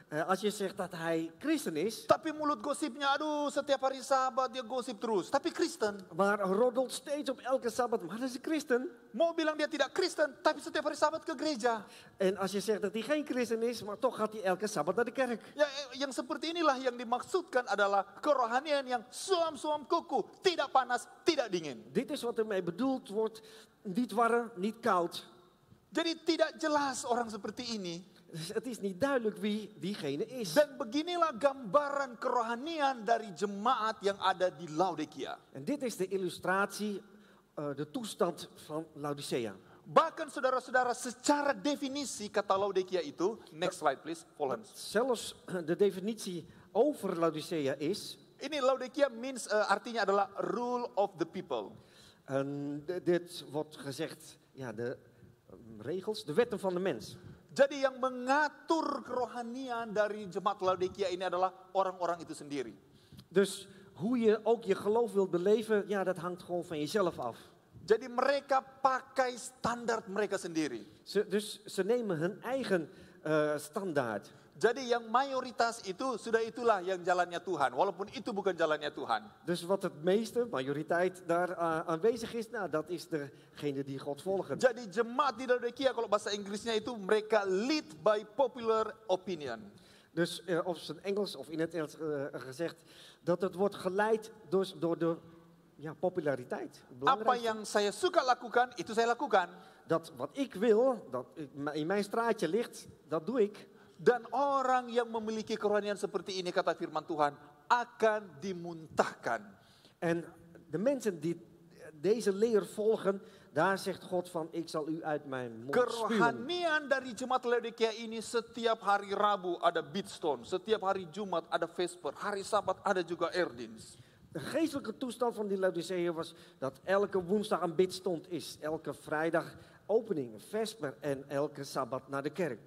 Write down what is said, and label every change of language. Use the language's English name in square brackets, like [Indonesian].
[Dutch] Als je zegt dat hij christen is, [Indonesian] tapi mulut gosipnya, aduh setiap hari Sabat dia gosip terus. Tapi Kristen. [Dutch] maar roddelt steeds op elke Sabbat, maar dat is een christen. [Indonesian] Mau bilang dia tidak Kristen, tapi setiap hari Sabat ke gereja. [Dutch] En als je zegt dat hij geen christen is, maar toch gaat hij elke Sabbat naar de kerk. [Indonesian] Ya, yang seperti inilah yang dimaksudkan adalah kerohanian yang suam-suam kuku, tidak panas, tidak dingin. [Dutch] Dit is wat ermee bedoeld wordt, niet warm, niet koud. [Indonesian] Jadi tidak jelas orang seperti ini. [Dutch] Dus het is niet duidelijk wie diegene is. [Indonesian] Dan beginilah gambaran kerohanian dari jemaat yang ada di Laodikia. [Dutch] En dit is de illustratie, de toestand van Laodicea. [Indonesian] Bahkan saudara-saudara, secara definisi kata Laodikia itu, [English] next slide please, [Dutch] volgens. Zelfs de definitie over Laodicea is, [Indonesian] Ini Laodikia [English] means, [Indonesian] artinya adalah [English] rule of the people. [Dutch] dit wordt gezegd, de regels, de wetten van de mens. [Indonesian] Jadi yang mengatur kerohanian dari jemaat Laodikia ini adalah orang-orang itu sendiri. [Dutch] Dus hoe je ook je geloof wilt beleven, dat hangt gewoon van jezelf af. [Indonesian] Jadi mereka pakai standar mereka sendiri. [Dutch] Ze nemen hun eigen standaard. [Indonesian] Jadi yang mayoritas itu, sudah itulah yang jalannya Tuhan. Walaupun itu bukan jalannya Tuhan. [Dutch] Dus wat het meeste, majoriteit daar aanwezig is, dat is degene die God volgen. [Indonesian] Jadi jemaat di Laodikia, kalau bahasa Inggrisnya itu mereka [English] lead by popular opinion. [Dutch] Dus of het in Engels of in het Engels gezegd, dat het wordt geleid door de populariteit. [Indonesian] Apa yang saya suka lakukan, itu saya lakukan. [Dutch] Dat wat ik wil, dat in mijn straatje ligt, dat doe ik. [Indonesian] Dan orang yang memiliki kerohanian seperti ini, kata firman Tuhan, akan dimuntahkan. [Dutch] En de mensen die deze leer volgen, daar zegt God van, ik zal u uit mijn mond spuwen. [Indonesian] Kerohanian dari jemaat Laodikia ini setiap hari Rabu ada Beatstone, setiap hari Jumat ada Vesper, hari Sabat ada juga Erdins. [Dutch] De geestelijke toestand van die Laodicea was dat elke woensdag een bidstond is, elke vrijdag opening, vesper en elke Sabbat naar de kerk.